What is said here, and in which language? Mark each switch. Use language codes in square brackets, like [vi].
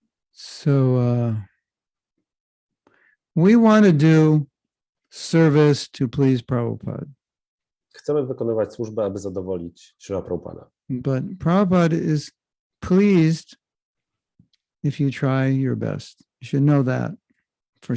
[en] So we want to do service to please Prabhupada. [pl] Chcemy wykonywać służbę, aby zadowolić Śrīla Prabhupada. [en] But Prabhupada is pleased if you try your best. You should know that for